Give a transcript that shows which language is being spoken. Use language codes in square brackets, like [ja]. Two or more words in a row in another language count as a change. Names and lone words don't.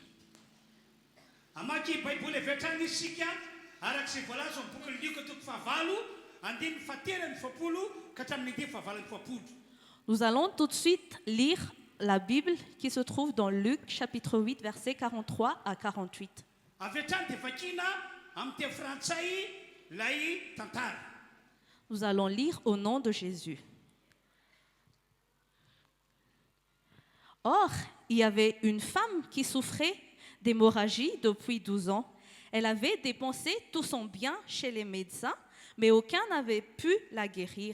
[mg] Amaky baiboly avetrany isika arak'izay voalaza amin'ny boky ny Luka toko fahavalo andiny fahaterany fapolo ka hatramin'ny andiny fahavalany fapolo. [fr] Nous allons tout de suite lire la Bible qui se trouve dans Luc chapitre 8 versets 43 à 48. [mg] Avetrany dia vakina amin'ny teny frantsay lay tantara. [fr] Nous allons lire au nom de Jésus. Or, il y avait une femme qui souffrait d'hémorragie depuis 12 ans. Elle avait dépensé tout son bien chez les médecins, mais aucun n'avait pu la guérir.